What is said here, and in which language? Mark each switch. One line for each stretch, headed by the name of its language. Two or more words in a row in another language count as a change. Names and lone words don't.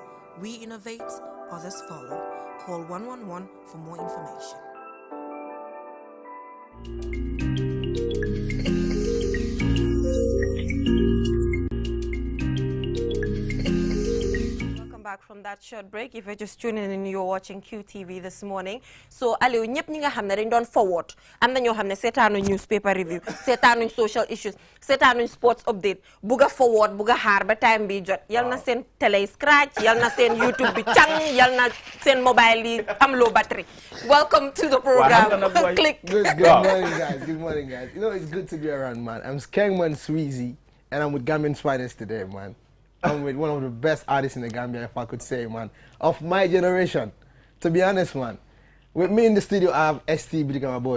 English: We innovate, others follow. Call 111 for more information. Back from that short break. If you're just tuning in, you're watching QTV this morning.
Wolof: So Aliou ñëpp ñi nga xamne dañ doon forward am na ñoo xamne seetaanu
English: newspaper review
Wolof: seetaanu
English: social issues
Wolof: seetaanu
English: sports update
Wolof: buga forward buga xaar ba time bi jot yal na seen télé scratch yal na seen YouTube bi cang yal na seen mobile yi am
English: low battery. Welcome to the program. Click. Good morning guys. Good morning guys. You know, it's good to be around, man. I'm Skengman Sweezy and I'm with Gambian Finest today, man. I'm with one of the best artists in the Gambia, if I could say, man, of my generation. To be honest, man, with me in the studio, I have ST Bidika boy.